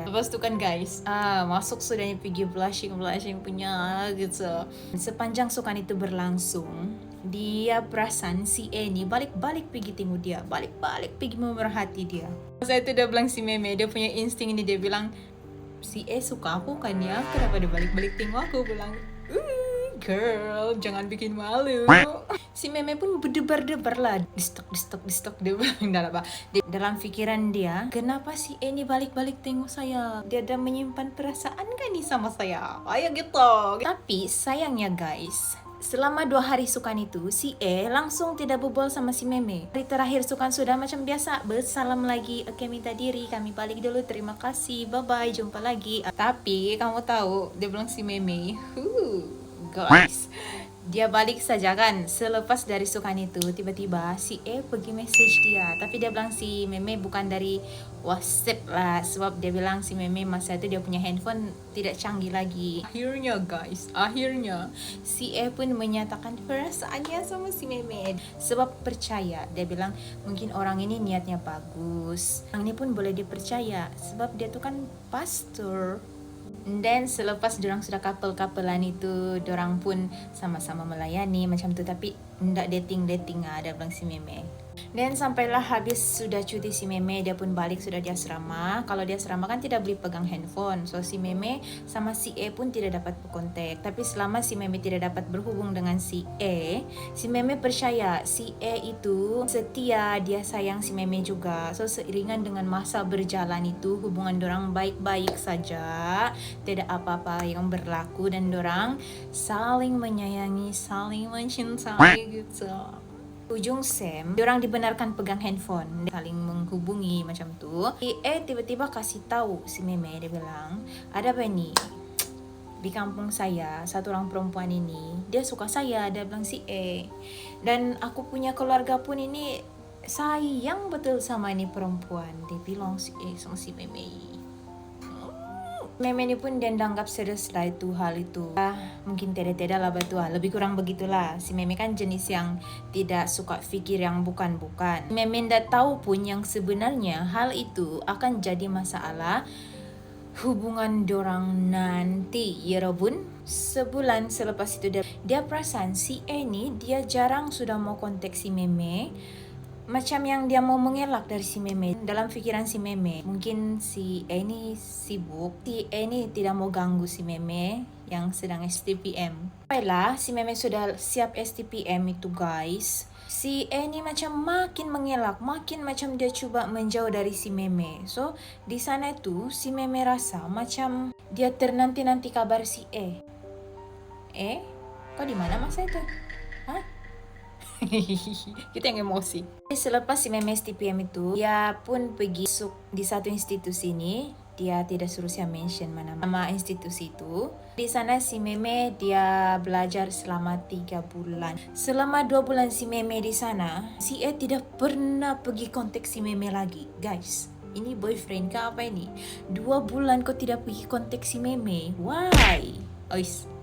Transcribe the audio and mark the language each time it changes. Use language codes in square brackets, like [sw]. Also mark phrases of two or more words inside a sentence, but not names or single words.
[ms] Lepas itu kan guys, masuk sudahnya pergi blushing punya gitu. Sepanjang sukan itu berlangsung, dia perasan si E ni balik-balik pergi tengok dia, balik-balik pergi memerhati dia. Saya itu dia bilang si Meme, dia punya insting ini, dia bilang si E suka aku kan ya, kenapa dia balik-balik tengok aku. Bilang girl, jangan bikin malu. Si Meme pun berdebar-debar lah, distok dia bilang dalam pikiran dia, kenapa si E ni balik-balik tengok saya, dia ada menyimpan perasaan kan nih sama saya, ayo gitu. Tapi sayangnya guys, selama 2 hari sukan itu, si E langsung tidak berbual sama si Meme. Hari terakhir sukan sudah macam biasa, bersalam lagi, oke minta diri, kami balik dulu, terima kasih, bye-bye, jumpa lagi. Tapi kamu tahu, dia bilang si Meme, guys, dia balik saja kan. Selepas dari sukan itu, tiba-tiba si E pergi message dia. Tapi dia bilang si Meme bukan dari WhatsApp lah, sebab dia bilang si Meme masa itu dia punya handphone tidak canggih lagi. Akhirnya guys, si E pun menyatakan perasaannya sama si Meme. Sebab percaya, dia bilang mungkin orang ini niatnya bagus, orang ini pun boleh dipercaya, sebab dia tuh kan pastor. Dan selepas dorang sudah couple-couplean itu, dorang pun sama-sama melayani macam tu, tapi ndak dating ada bilang si Meme. Dan sampailah habis sudah cuti si Meme, dia pun balik sudah di asrama. Kalau di asrama kan tidak boleh pegang handphone, so si Meme sama si E pun tidak dapat berkontak. Tapi selama si Meme tidak dapat berhubung dengan si E, si Meme percaya si E itu setia, dia sayang si Meme juga. So seiringan dengan masa berjalan itu, hubungan dorang baik-baik saja, tidak apa-apa yang berlaku, dan dorang saling menyayangi, saling mencintai gitu. Ujung Sam, diorang dibenarkan pegang handphone, saling menghubungi macam tu. Tiba-tiba kasih tahu si Meme, dia bilang, ada apa ni? Di kampung saya, satu orang perempuan ini, dia suka saya, dia bilang si E. Dan aku punya keluarga pun ini sayang betul sama ini perempuan, dia bilang si E sama si Meme. Meme ni pun dia anggap serius lah itu hal itu. Mungkin tidak lah betul, lebih kurang begitulah. Si Meme kan jenis yang tidak suka fikir yang bukan-bukan. Meme ndak tahu pun yang sebenarnya hal itu akan jadi masalah hubungan dorang nanti, ya Robun. Sebulan selepas itu dia perasan si E ni dia jarang sudah mau kontak si Meme. macam yang dia mau mengelak dari si Meme. Dalam pikiran si Meme, mungkin si E ini sibuk, si E ini tidak mau ganggu si Meme yang sedang STPM. Baiklah, si Meme sudah siap STPM itu guys. Si E ini macam makin mengelak, makin macam dia coba menjauh dari si Meme. So, di sana itu si Meme rasa macam dia ternanti-nanti kabar si E. Kau di mana masa itu? Hah? Kita yang emosi. Selepas si Meme STPM itu, dia pun pergi masuk di satu institusi ini. Dia tidak suruh saya mention mana nama institusi itu. Di sana si Meme dia belajar selama 3 bulan. Selama 2 bulan si Meme di sana, si E tidak pernah pergi kontak si Meme lagi. Guys, ini boyfriend kah apa ini? 2 bulan kau tidak pergi kontak si Meme. Why? Ois.